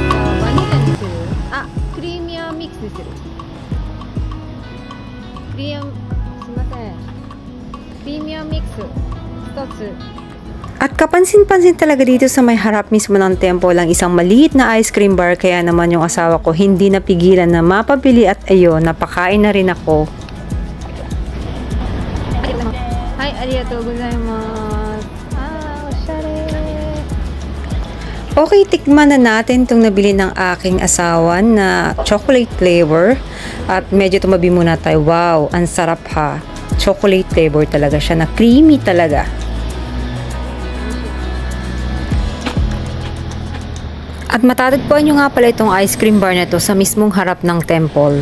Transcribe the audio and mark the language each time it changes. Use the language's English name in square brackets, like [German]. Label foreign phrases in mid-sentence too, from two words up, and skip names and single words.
[English] Premium mix [Japanese] desu. [English] Premium mix [Japanese] 1つ. [Filipino] At kapansin-pansin talaga dito sa may harap mismo ng temple ang isang maliit na ice cream bar, kaya naman yung asawa ko hindi napigilan na mapabili at ayun, napakain na rin ako. [Japanese] Hi, arigatou gozaimasu. Oshare. [Filipino] Okay, tikman na natin itong nabili ng aking asawa na [English] chocolate flavor. [Filipino] At medyo tumabi muna tayo. Wow, ang sarap ha. [English] Chocolate flavor [Filipino] talaga siya na creamy talaga. At matatagpuan nyo nga pala itong ice cream bar na to sa mismong harap ng temple.